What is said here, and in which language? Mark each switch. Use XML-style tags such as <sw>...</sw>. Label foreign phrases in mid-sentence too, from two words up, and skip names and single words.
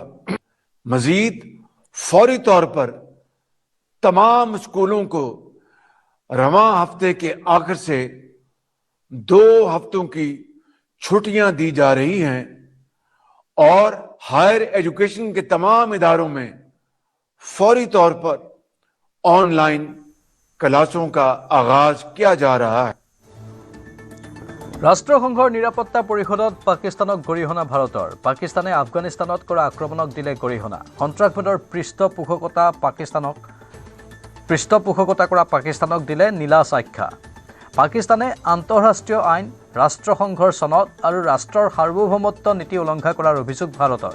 <ur>مزید فوری طور پر تمام اسکولوں کو رواں ہفتے کے آخر سے 2 ہفتوں کی چھٹیاں دی جا رہی ہیں اور</ur> <en>higher education</en> <ur>کے تمام اداروں میں فوری طور پر آن لائن کلاسوں کا آغاز کیا جا رہا ہے.</ur> <as>ৰাষ্ট্ৰসংঘৰ নিৰাপত্তা পৰিষদত পাকিস্তানক গৰিহণা ভাৰতৰ। পাকিস্তানে আফগানিস্তানত কৰা আক্ৰমণক দিলে গৰিহণা। সন্ত্ৰাসবাদৰ পৃষ্ঠপোষকতা কৰা পাকিস্তানক দিলে নীলা আখ্যা। পাকিস্তানে আন্তঃৰাষ্ট্ৰীয় আইন, ৰাষ্ট্ৰসংঘৰ চনদ আৰু ৰাষ্ট্ৰৰ সাৰ্বভৌমত্ব নীতি উলংঘা কৰাৰ অভিযোগ ভাৰতৰ।</as>